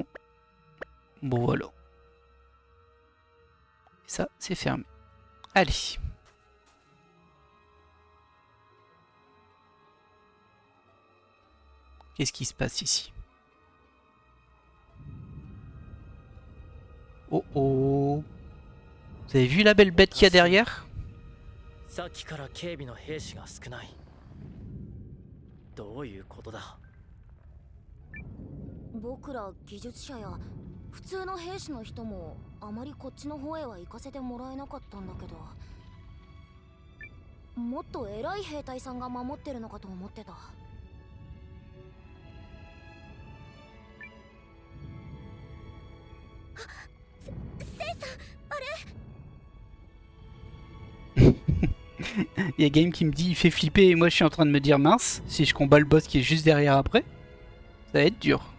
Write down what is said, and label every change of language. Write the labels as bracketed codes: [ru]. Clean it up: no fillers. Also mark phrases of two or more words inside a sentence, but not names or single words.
[fr] Bon voilà. Et ça, c'est fermé. Allez. Qu'est-ce qui se passe ici? Oh oh. Vous avez vu la belle bête qu'il y a derrière? [ja] さっきから警備の兵士が少ない。どういうことだ？僕ら技術者や普通の兵士の人もあまりこっちの方へは行かせてもらえなかったんだけど、もっと偉い兵隊さんが守ってるのかと思ってた。 [fr] Il y a Game qui me dit il fait flipper et moi je suis en train de me dire mince, si je combats le boss qui est juste derrière après, ça va être dur.